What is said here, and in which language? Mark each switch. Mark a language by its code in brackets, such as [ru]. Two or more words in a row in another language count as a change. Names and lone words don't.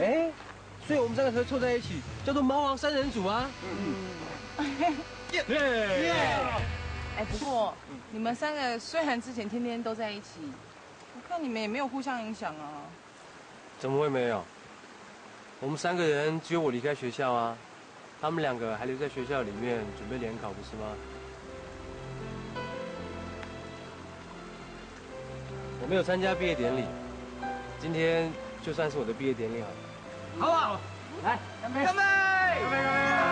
[zh] 哎，所以我們三個才湊在一起，叫做貓王三人組啊。哎，不過你們三個雖然之前天天都在一起，我看你們也沒有互相影響啊。怎麼會沒有？我們3個人只有我離開學校啊。他们2个还留在学校里面准备联考，不是吗？我没有参加毕业典礼，今天就算是我的毕业典礼好了。好不好？来，干杯！干杯！干杯！干杯！